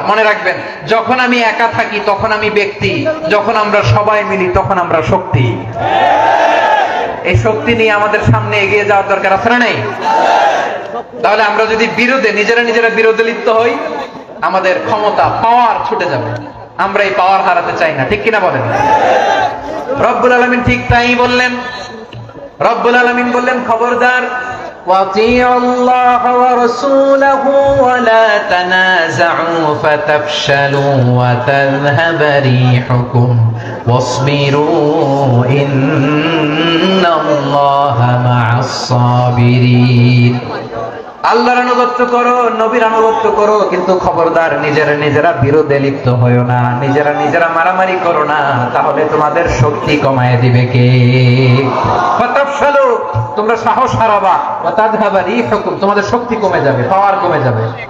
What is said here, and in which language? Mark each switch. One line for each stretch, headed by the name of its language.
Bangla: মনে রাখবেন, যখন আমি একা থাকি তখন আমি ব্যক্তি, যখন আমরা সবাই মিলি তখন আমরা শক্তি। এই শক্তি নিয়ে আমাদের সামনে এগিয়ে যাওয়ার দরকার আছে না নেই? তাহলে আমরা যদি নিজেরা বিরোধে লিপ্ত হই, আমাদের ক্ষমতা, পাওয়ার ছুটে যাবে। আমরা এই পাওয়ার হারাতে চাই না, ঠিক কিনা বলেন? রব্বুল আলামিন ঠিক তাই বললেন। রব্বুল আলামিন বললেন, খবরদার,
Arabic: وَأَطِيعُوا اللَّهَ وَرَسُولَهُ وَلَا تَنَازَعُوا فَتَفْشَلُوا وَتَذْهَبَ رِيحُكُمْ وَاصْبِرُوا إِنَّ اللَّهَ مَعَ الصَّابِرِينَ।
Bangla: আল্লাহর আনুগত্য করো, নবীর আনুগত্য করো, কিন্তু খবরদার নিজেরা বিরোধে লিপ্ত হয়ো না, নিজেরা মারামারি করো না, তাহলে তোমাদের শক্তি কমায় দিবে কে? ফাতাফশালু, তোমরা সাহস হারাবা, ওয়া তাযহাবা রিহুকুম, তোমাদের শক্তি কমে যাবে, পাওয়ার কমে যাবে।